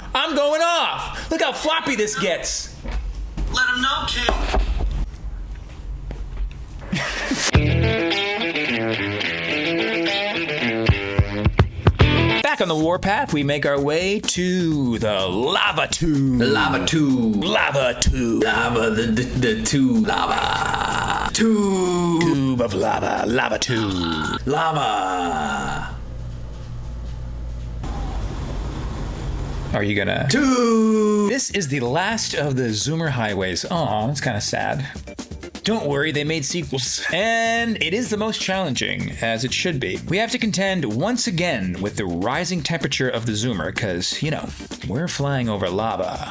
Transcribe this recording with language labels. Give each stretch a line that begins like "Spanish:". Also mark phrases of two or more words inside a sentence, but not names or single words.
English: I'm going off. Look how floppy this gets. Let him know, kid. Back on the warpath, we make our way to the lava tube. Lava tube. Lava tube. Lava, the tube. Lava. Tube. Tube of lava. Lava tube. Lava. Are you gonna... Tube. This is the last of the Zoomer highways. Aw, that's kind of sad. Don't worry, they made sequels. And it is the most challenging, as it should be. We have to contend once again with the rising temperature of the zoomer, because, you know, we're flying over lava.